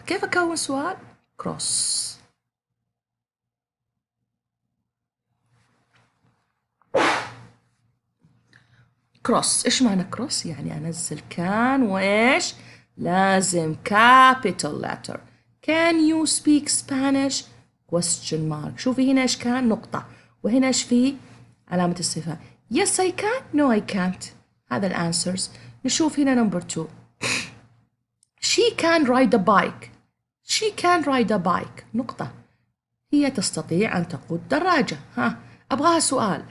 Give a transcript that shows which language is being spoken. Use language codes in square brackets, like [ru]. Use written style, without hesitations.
[ar] كيف أكون سؤال؟ cross. cross إيش معنى cross؟ يعني أنزل كان وإيش؟ لازم capital letter. [en] Can you speak Spanish؟ question mark. [ar] شوفي هنا إيش كان نقطة وهنا إيش فيه علامة استفهام. [en] Yes I can. No I can't. [ar] هذا الأنسرز. نشوف هنا number 2. [en] She can ride a bike. She can ride a bike. نقطة. [ar] هي تستطيع أن تقود دراجة. أبغاها سؤال.